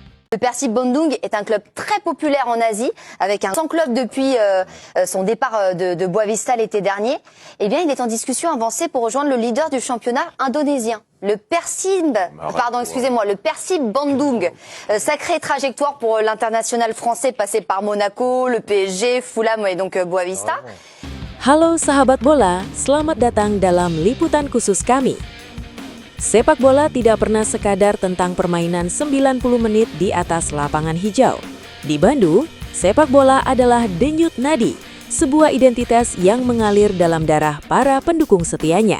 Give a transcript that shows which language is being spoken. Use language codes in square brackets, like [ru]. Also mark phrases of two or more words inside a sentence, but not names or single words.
[fr] Le Persib Bandung est un club très populaire en Asie, avec un 100 clubs depuis son départ de Boavista l'été dernier. Eh bien, il est en discussion avancée pour rejoindre le leader du championnat indonésien, le Persib Bandung. Sacrée trajectoire pour l'international français, passé par Monaco, le PSG, Fulham et donc Boavista. [id] Halo sahabat bola, selamat datang dalam liputan khusus kami. Sepak bola tidak pernah sekadar tentang permainan 90 menit di atas lapangan hijau. Di Bandung, sepak bola adalah denyut nadi, sebuah identitas yang mengalir dalam darah para pendukung setianya.